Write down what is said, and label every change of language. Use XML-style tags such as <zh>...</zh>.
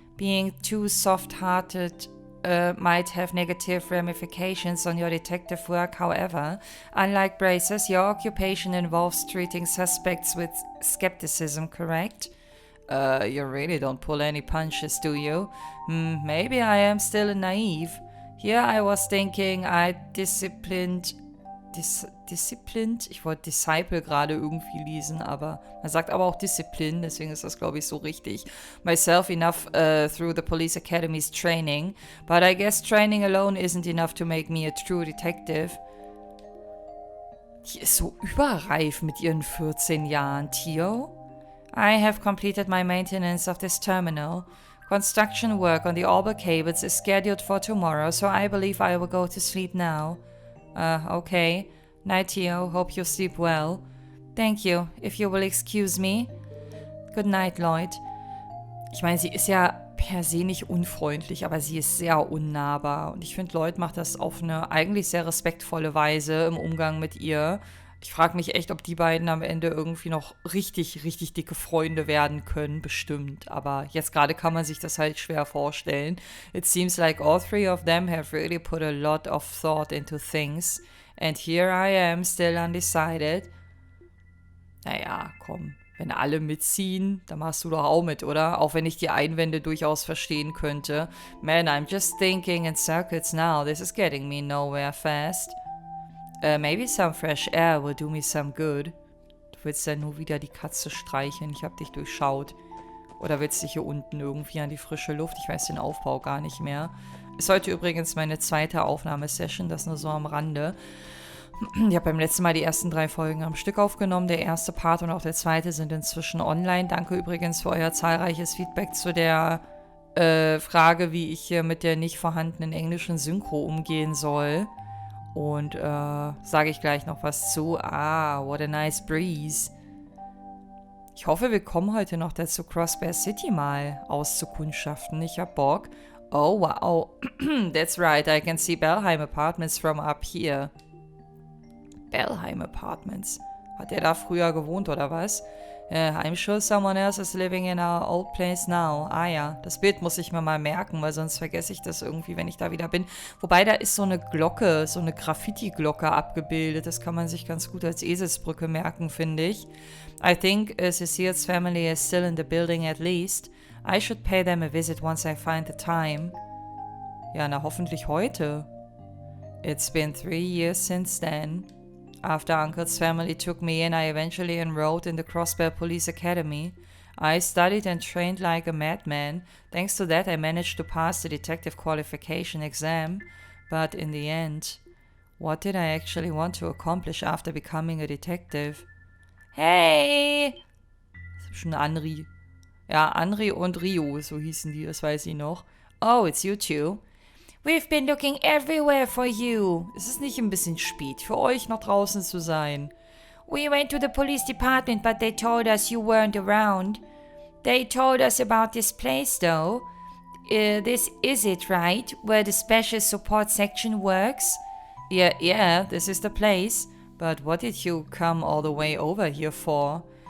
<en>Being too soft-hearted might have negative ramifications on your detective work, however. Unlike Braces, your occupation involves treating suspects with skepticism, correct? You really don't pull any punches, do you? Maybe I am still naive. Here I was thinking I disciplined?</en> <de>Ich wollte Disciple gerade irgendwie lesen, aber man sagt aber auch Discipline, deswegen ist das, glaube ich, so richtig.</de> <en>Myself enough through the police academy's training, but I guess training alone isn't enough to make me a true detective.</en> <de>Die ist so überreif mit ihren 14 Jahren, Theo.</de> <en>I have completed my maintenance of this terminal. Construction work on the Auber cables is scheduled for tomorrow, so I believe I will go to sleep now. Okay. Night, Theo. Hope you sleep well. Thank you. If you will excuse me. Good night, Lloyd.</en> <de>Ich meine, sie ist ja per se nicht unfreundlich, aber sie ist sehr unnahbar. Und ich finde, Lloyd macht das auf eine eigentlich sehr respektvolle Weise im Umgang mit ihr. Ich frage mich echt, ob die beiden am Ende irgendwie noch richtig, richtig dicke Freunde werden können. Bestimmt. Aber jetzt gerade kann man sich das halt schwer vorstellen.</de> <en>It seems like all three of them have really put a lot of thought into things. And here I am, still undecided.</en> <de>Naja, komm. Wenn alle mitziehen, dann machst du doch auch mit, oder? Auch wenn ich die Einwände durchaus verstehen könnte.</de> <en>Man, I'm just thinking in circles now. This is getting me nowhere fast. Maybe some fresh air will do me some good.</en> <de>Du willst ja nur wieder die Katze streicheln. Ich hab dich durchschaut. Oder willst du hier unten irgendwie an die frische Luft? Ich weiß den Aufbau gar nicht mehr. Ist heute übrigens meine zweite Aufnahmesession. Das nur so am Rande. Ich habe beim letzten Mal die ersten 3 Folgen am Stück aufgenommen. Der erste Part und auch der zweite sind inzwischen online. Danke übrigens für euer zahlreiches Feedback zu der Frage, wie ich hier mit der nicht vorhandenen englischen Synchro umgehen soll. Und sage ich gleich noch was zu.</de> <en>What a nice breeze.</en> <de>Ich hoffe, wir kommen heute noch dazu, Crossbear City mal auszukundschaften. Ich hab Bock. Oh, wow.</de> <en>That's right, I can see Bellheim Apartments from up here. Bellheim Apartments?</en> <de>Hat der da früher gewohnt, oder was?</de> <en>I'm sure someone else is living in our old place now.</en> <de>Ah ja, das Bild muss ich mir mal merken, weil sonst vergesse ich das irgendwie, wenn ich da wieder bin. Wobei, da ist so eine Glocke, so eine Graffiti-Glocke abgebildet. Das kann man sich ganz gut als Eselsbrücke merken, finde ich.</de> <en>I think Cecile's family is still in the building at least. I should pay them a visit once I find the time.</en> <de>Ja, na hoffentlich heute.</de> <en>It's been 3 years since then. After Uncle's family took me in, I eventually enrolled in the Crossbell Police Academy. I studied and trained like a madman. Thanks to that, I managed to pass the detective qualification exam. But in the end, what did I actually want to accomplish after becoming a detective?</en> <de>Hey! Das ist schon Anri. Ja, Anri und Rio, so hießen die, das weiß ich noch.</de> <en>Oh, it's you two. We've been looking everywhere for you.</en> <de>Es ist nicht ein bisschen spät für euch, noch draußen zu sein.</de> <en>We went to the police department, but they told us you weren't around. They told us about this place, though. This is it, right? Where the special support section works? Yeah, this is the place. But what did you come all the way over here for?</en>